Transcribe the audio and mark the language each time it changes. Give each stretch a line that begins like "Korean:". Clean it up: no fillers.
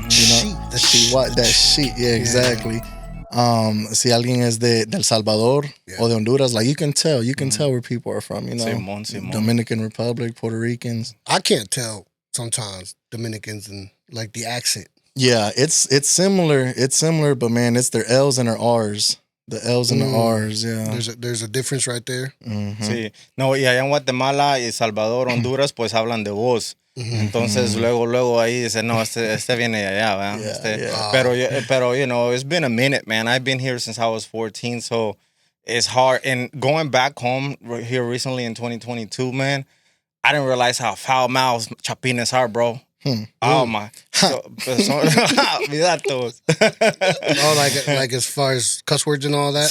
English: That sheet. Yeah, exactly.
Spanish: Si alguien es de El Salvador
English: or
Spanish: de Honduras,
English: like you can tell where people are from,
Spanish: Simón.
English: Dominican Republic, Puerto Ricans. I can't tell sometimes Dominicans and like the accent. Yeah, it's similar, but man, it's their L's and their R's. The L's and the R's, yeah. There's a difference right there. Mm-hmm.
Spanish: Sí. No, y allá en Guatemala y Salvador, Honduras, pues hablan de vos. Entonces luego ahí dice, no, este viene de allá, ¿verdad?
English: Yeah.
Spanish: Pero
English: it's been a minute, man. I've been here since I was 14, so it's hard. And going back home here recently in 2022, man, I didn't realize how foul-mouthed chapines are, bro. Oh my!
Spanish: Olvidar todos.
English: like as far as cuss words and all that.